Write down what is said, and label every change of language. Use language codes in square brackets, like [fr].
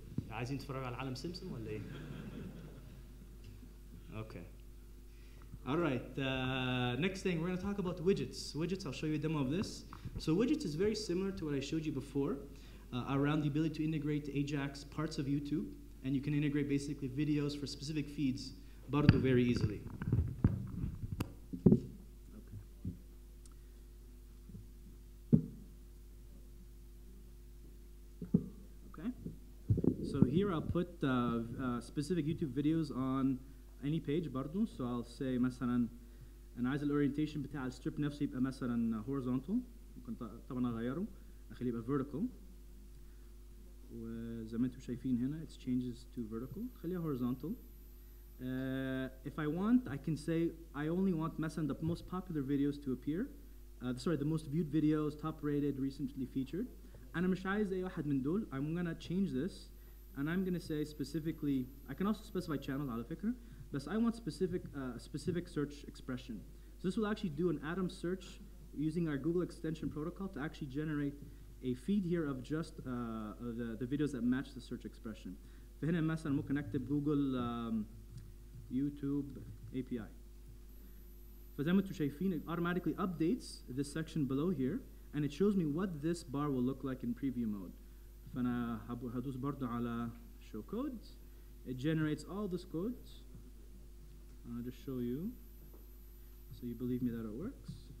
[ar] عايزين تتفرجوا على عالم سمسم ولا ايه؟ Okay. [en] All right, next thing, we're going to talk about widgets. Widgets, I'll show you a demo of this. So widgets is very similar to what I showed you before, around the ability to integrate Ajax parts of YouTube, and you can integrate basically videos for specific feeds, برضو very easily. Okay. So here I'll put specific YouTube videos on any page برضو. So I'll say [ar] مثلا أنا عايز الأورينتيشن بتاع الستريب نفسه يبقى مثلا horizontal. ممكن طبعا أغيره أخليه يبقى vertical. وزي ما انتم شايفين هنا [en] it changes to vertical. خليها horizontal. If I want, I can say I only want مثلا the most popular videos to appear. Sorry, the most viewed videos, top rated, recently featured. [ar] أنا مش عايز أي واحد من دول. [en] I'm gonna change this, and I'm gonna say specifically. I can also specify channel [ar] على فكرة. [en] But I want specific search expression. So this will actually do an atom search using our Google extension protocol to actually generate a feed here of just the videos that match the search expression. [ar] فهنا مثلا ممكن أكتب Google YouTube API. فزي ما انتم شايفين [en] it automatically updates this section below here and it shows me what this bar will look like in preview mode. [ar] فأنا هدوس برضه على show codes. [en] It generates all this codes. I'll just show you, so you believe me that it works.